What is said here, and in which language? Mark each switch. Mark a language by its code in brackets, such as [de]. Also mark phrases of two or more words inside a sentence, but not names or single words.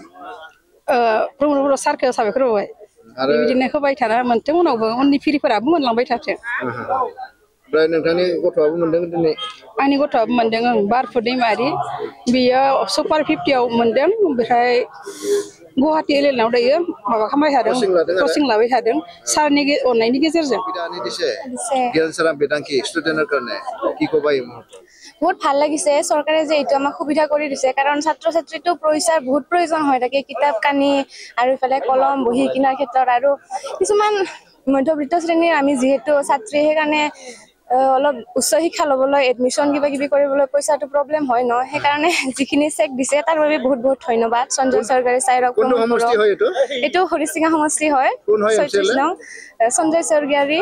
[brx] प्रमद बर' सारखौ साबायखर बावबाय बेबायदिनो होबाय थाना मोनथों उनावबो उननि फिरिफोराबो मोनलांबाय थाथों ओमफ्राय नोंथांनि गथ'आबो मोनदों दिनै आंनि गथ'आबो मोनदों बारफु दैमारि बियो सुपार 50आव मोनदों ओमफ्राय गुवाहाटि एलेनाव दायो माबा खालामबाय थादों कचिं लाबाय थादों सारनि अननायनि गेजेरजों [as] বহুত ভাল লাগিছে চৰকাৰে যে এইটো আমাক সুবিধা কৰি দিছে কাৰণ ছাত্ৰ ছাত্ৰীটো পইচাৰ বহুত প্ৰয়োজন হৈ থাকে কিতাপ কানি আৰু ইফালে কলম বহি কিনাৰ ক্ষেত্ৰত আৰু কিছুমান মধ্যবিত্ত শ্ৰেণীৰ আমি যিহেতু ছাত্ৰী সেইকাৰণে অলপ উচ্চ শিক্ষা ল'বলৈ এডমিশ্যন কিবা কিবি কৰিবলৈ পইচাটো প্ৰব্লেম হয় ন সেইকাৰণে যিখিনি চেক দিছে তাৰ বাবে বহুত বহুত ধন্যবাদ সঞ্জয় চৰকাৰী চাইৰক এইটো হৰিচিঙা সমষ্টি হয় 36 নং সঞ্জয় চৰকাৰী